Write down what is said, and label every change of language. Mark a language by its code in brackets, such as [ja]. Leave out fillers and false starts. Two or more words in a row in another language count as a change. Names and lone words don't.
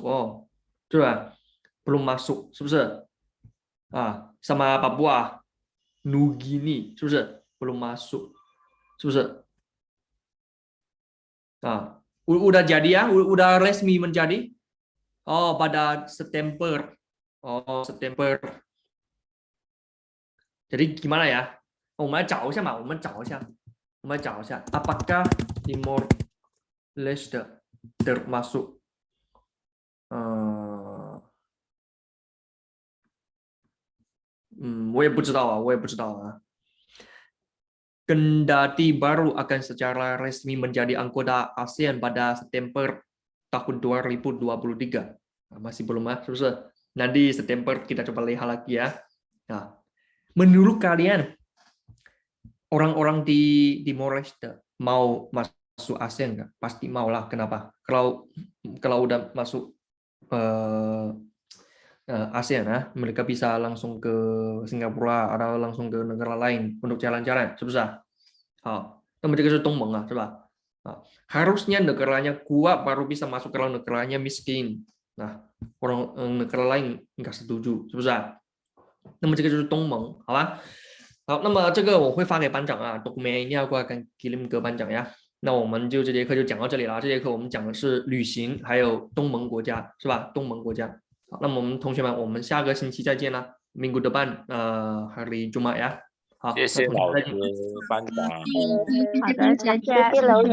[id] Coba belum masuk, [zh] 是不是？ [id] sama Papua Nugini [zh] 是不是 [id] belum masuk， [zh] 是不是 [id] ？udah jadi ya, udah resmi menjadi pada September. September. Jadi gimana ya? [zh] 我们来找一下嘛，我们找一下 [id] apakah Timor Leste termasuk [zh] 我也不知道啊。 [id] Kendati baru akan secara resmi menjadi anggota ASEAN pada September tahun 2023. Masih belum [zh] 是不是？ [id] Nanti September kita coba lihat lagi ya. Nah, menurut kalian orang-orang di Timor Leste mau masuk ASEAN nggak? Pasti mau lah. Kenapa? Kalau udah masuk ASEAN mereka bisa langsung ke Singapura atau langsung ke negara lain untuk jalan-jalan, [zh] 是不是？那么这个是东盟是吧？ [id] harusnya negaranya kuat baru bisa masuk, kalau negaranya miskin, nah orang negara lain nggak setuju, [zh] 是不是？那么这个就是东盟，好吧？好，那么这个我会发给班长 [id] dokumen ini aku akan kirim ke [zh] 班长呀。那我们就这节课就讲到这里了。这节课我们讲的是旅行，还有东盟国家，是吧？东盟国家。好，那么我们同学们，我们下个星期再见啦。 [id] Minggu depan hari Jumat ya。 [zh] 好，谢谢老师班长。好的，谢谢老师。